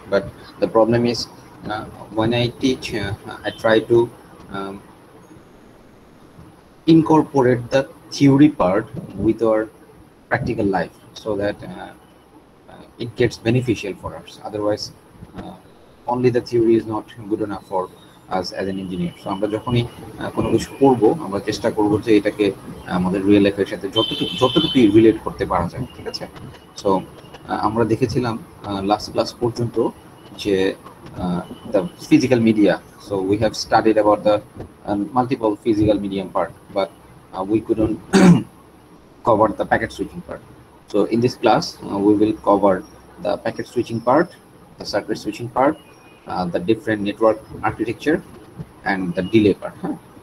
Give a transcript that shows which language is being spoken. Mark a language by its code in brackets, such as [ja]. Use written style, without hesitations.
[en] But the problem is when I teach, I try to um, incorporate the theory part with our practical life so that it gets beneficial for us. Otherwise, only the theory is not good enough for us as an engineer. [bn] So আমরা যখনই কোনো কিছু করব, আমরা চেষ্টা করব যে এটাকে আমাদের রিয়েল লাইফের সাথে যতটুকু রিলেট করতে পারা যায়, ঠিক আছে? সো আমরা দেখেছিলাম লাস্ট ক্লাস পর্যন্ত যে [en] the physical media. So we have studied about the multiple physical medium part, but we couldn't cover the packet switching part. So in this class, we will cover the packet switching part, the circuit switching part, the different network architecture, and the delay part. Huh?